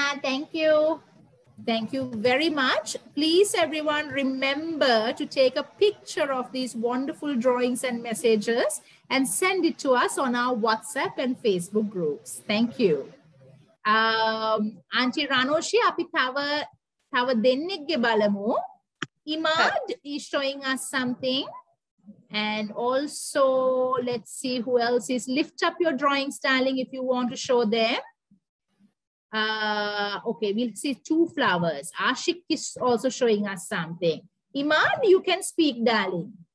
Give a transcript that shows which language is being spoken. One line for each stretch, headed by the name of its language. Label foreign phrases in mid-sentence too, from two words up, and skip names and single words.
English: Thank you. Thank you very much. Please, everyone, remember to take a picture of these wonderful drawings and messages and send it to us on our WhatsApp and Facebook groups. Thank you.
Sinhala: Auntie Ranoshi, අපි තව දෙන්නෙක්ගේ බලමු.
English: Imad is showing us something. And also, let's see who else is. Lift up your drawings, darling, if you want to show them. Okay, we'll see two flowers. Ashik is also showing us something. Imad, you can speak, darling.